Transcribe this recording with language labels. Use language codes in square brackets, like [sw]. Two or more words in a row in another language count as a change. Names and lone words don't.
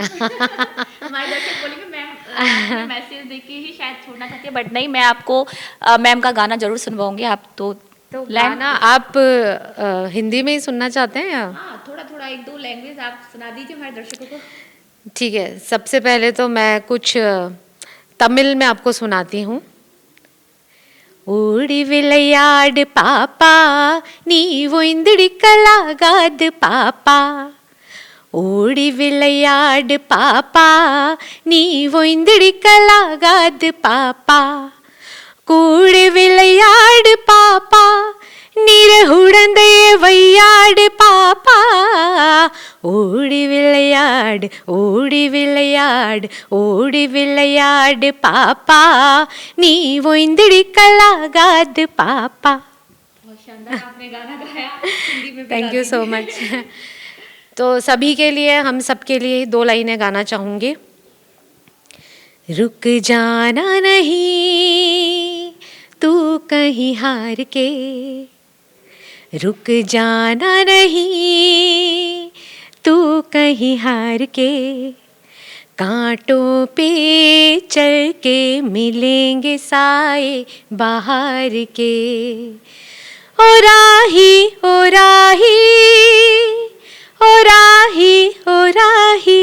[hi] हमारे दर्शक बोलेंगे मैम मैसेज देके ही शायद छोड़ना चाहती है, बट नहीं, मैं आपको मैम का गाना जरूर सुनवाऊंगी। आप तो गाना आप हिंदी में ही सुनना चाहते हैं या? हाँ, थोड़ा थोड़ा एक दो लैंग्वेज आप सुना दीजिए हमारे दर्शकों को। ठीक है, सबसे पहले तो मैं कुछ तमिल में आपको सुनाती हूँ। [ta] ஓடி விளையாடு பாப்பா நீ ஒய்ந்திடிக்கலாகாது பாப்பா ஓடி விளையாடு பாப்பா நீ ஒய்ந்திடிக்கலாகாது பாப்பா கூடி விளையாடு பாப்பா நிறகுடந்தைய வையாடு பாப்பா ஓடி விளையாடு ஓடி விளையாடு ஓடி விளையாடு பாப்பா நீ ஒய்ந்திடிக்கலாகாது பாப்பா। [hi] बहुत शानदार आपने गाना गाया, हिंदी में [en] thank you so much. [hi] तो सभी के लिए, हम सब के लिए 2 लाइनें गाना चाहूँगी। रुक जाना नहीं तू कहीं हार के, रुक जाना नहीं तू कहीं हार के, कांटों पे चल के मिलेंगे साए बाहर के, ओ राही ओ राही ओ राही ओ राही।